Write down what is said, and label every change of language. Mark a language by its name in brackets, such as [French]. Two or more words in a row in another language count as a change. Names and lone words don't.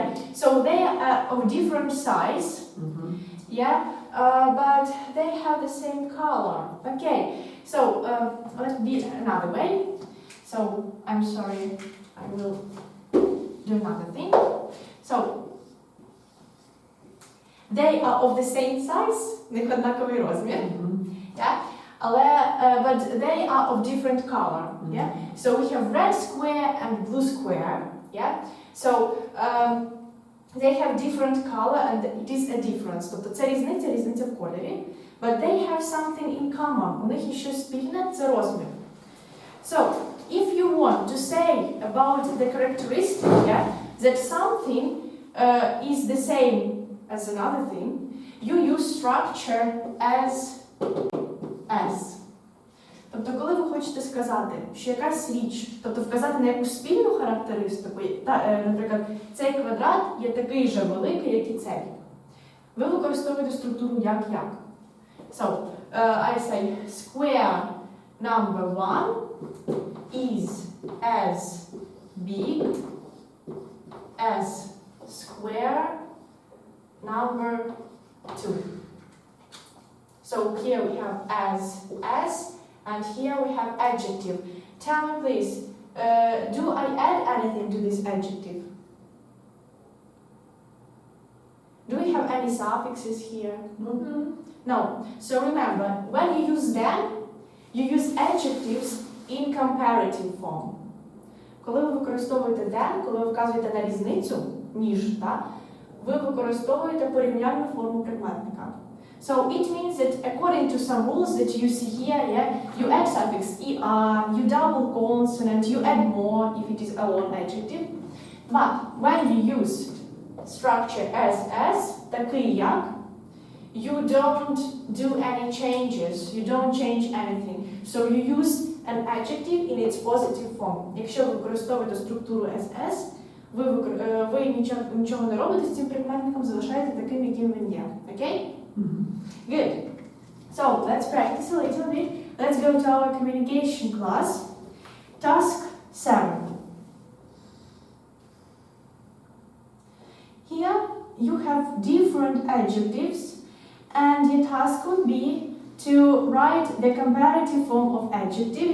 [English] Yeah, so they are of different size. Yeah, but they have the same color. Okay, so let's be another way. So I'm sorry, I will do another thing. So they are of the same size, [Ukrainian] в них однаковий розмір. [English] Yeah, but they are of different color. Yeah, so we have red square and blue square. Yeah, so they have different color and it is a difference. [Ukrainian] Тобто це різниця в кольорі. [English] But they have something in common. [Ukrainian] У них є щось спільне, це розмір. [English] So, if you want to say about the characteristic, yeah, that something is the same as another thing, you use structure as. [Ukrainian] Тобто, коли ви хочете сказати, що якась річ, тобто вказати на якусь спільну характеристику, наприклад, цей квадрат є такий же великий, як і цей, ви використовуєте структуру як-як. [English] So, I say square number 1 is as big as square number 2. So here we have as, and here we have adjective. Tell me please, do I add anything to this adjective? Do we have any suffixes here? No. So remember, when you use than, you use adjectives in comparative form. [Ukrainian] Коли ви використовуєте than, коли ви вказуєте на різницю, ніж, ви використовуєте порівняльну форму прикметника. [English] So it means that according to some rules that you see here, yeah, you add suffix er, you double consonant, you add more if it is a long adjective. But when you use structure as, [Ukrainian] такий як, [English] you don't do any changes, you don't change anything. So you use an adjective in its positive form. [Ukrainian] Якщо ви використовуєте структуру as, ви нічого не робите з цим прикметником, залишаєте таким, яким він є. [English] Okay? Good. So let's practice a little bit. Let's go to our communication class. Task 7. Here you have different adjectives, and your task would be to write the comparative form of adjective.